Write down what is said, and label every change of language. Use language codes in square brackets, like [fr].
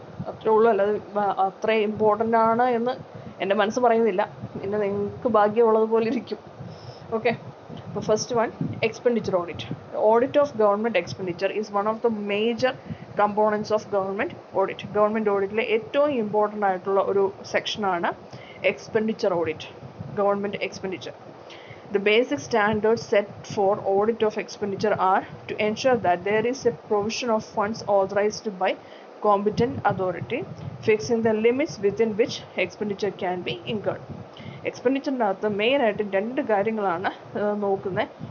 [ml] അത്രേ ഉള്ളൂ, അല്ലാതെ അത്ര ഇമ്പോർട്ടൻ്റ് ആണ് എന്ന് എൻ്റെ മനസ്സ് പറയുന്നില്ല, പിന്നെ നിങ്ങൾക്ക് ഭാഗ്യമുള്ളതുപോലെ ഇരിക്കും. ഓക്കെ, അപ്പോൾ first one, expenditure audit. [en] Audit of government expenditure is one of the major components of government audit. [ml] Government ഓഡിറ്റിലെ ഏറ്റവും ഇമ്പോർട്ടൻ്റ് ആയിട്ടുള്ള ഒരു സെക്ഷനാണ് expenditure audit, government expenditure. [en] The basic standards set for audit of expenditure are to ensure that there is a provision of funds authorized by competent authority, fixing the limits within which expenditure can be incurred. [ml] എക്സ്പെൻഡിച്ചറിൻ്റെ അകത്ത് മെയിനായിട്ട് രണ്ട് കാര്യങ്ങളാണ് നോക്കുന്നത്.